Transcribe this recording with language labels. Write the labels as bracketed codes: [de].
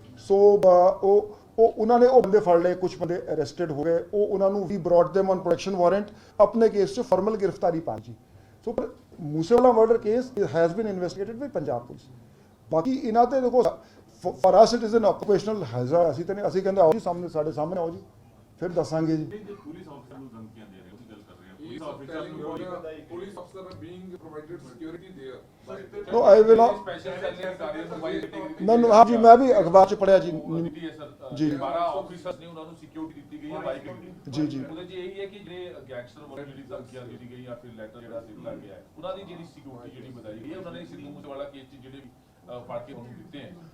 [pa] ਸੋ ਉਹਨਾਂ ਨੇ ਉਹ ਬੰਦੇ ਫੜ ਲਏ, ਕੁਝ ਬੰਦੇ ਅਰੈਸਟਡ ਹੋ ਗਏ, ਉਹ ਉਹਨਾਂ ਨੂੰ ਵੀ [en] brought them on protection warrant, [pa] ਆਪਣੇ ਕੇਸ 'ਚ ਫਾਰਮਲ ਗ੍ਰਿਫਤਾਰੀ ਪਾ ਜੀ। [en] So ਪਰ Moosewala murder case has been investigated by Punjab police. [pa] ਬਾਕੀ ਇਹਨਾਂ ਤੇ ਦੇਖੋ [en] for us it is an occupational hazard, [pa] ਅਸੀਂ ਕਹਿੰਦੇ ਆਓ ਜੀ ਸਾਹਮਣੇ, ਸਾਡੇ ਸਾਹਮਣੇ ਆਓ ਜੀ, ਫਿਰ ਦੱਸਾਂਗੇ ਜੀ। ਪੁਲਿਸ ਆਫੀਸਰ ਨੂੰ ਧਮਕੀਆਂ ਦੇ ਰਹੇ ਹੋ, ਗੱਲ ਕਰ ਰਹੇ ਹਾਂ, [en] He is telling you that police officer are being provided security there. No, I will not. [pa] Special cell ਨੇ ਸਾਰੇ ਮੋਬਾਈਲ ਟੈਕਨੀਕ ਮੈਨੂੰ ਹਾਂ ਜੀ, ਮੈਂ ਵੀ ਅਖਬਾਰ 'ਚ ਪੜ੍ਹਿਆ ਜੀ। ਜੀ 12 ਆਫੀਸਰਸ ਨੇ, ਉਹਨਾਂ ਨੂੰ ਸਿਕਿਉਰਿਟੀ ਦਿੱਤੀ ਗਈ ਹੈ ਬਾਈਕ ਜੀ ਜੀ। ਉਹਦੇ 'ਚ ਇਹੀ ਹੈ ਕਿ ਜਿਹੜੇ ਗੈਂਗਸਟਰ ਵੱਲੋਂ ਜਿਹੜੀ ਧਮਕੀਆਂ ਦਿੱਤੀ ਗਈ ਜਾਂ ਫਿਰ ਲੈਟਰ ਜਿਹੜਾ ਦਿੱਤਾ ਗਿਆ ਹੈ, ਉਹਨਾਂ ਦੀ ਜਿਹੜੀ ਸਿਕਿਉਰਿਟੀ ਜਿਹੜੀ ਵਧਾਈ ਗਈ ਹੈ, ਉਹਨਾਂ ਨੇ ਸਿੱਧੂ ਮੂਸੇਵਾਲਾ ਕੇਸ 'ਚ ਜਿਹੜੇ ਫੜ ਕੇ ਉਹਨੂੰ ਦਿੱਤੇ ਹੈ।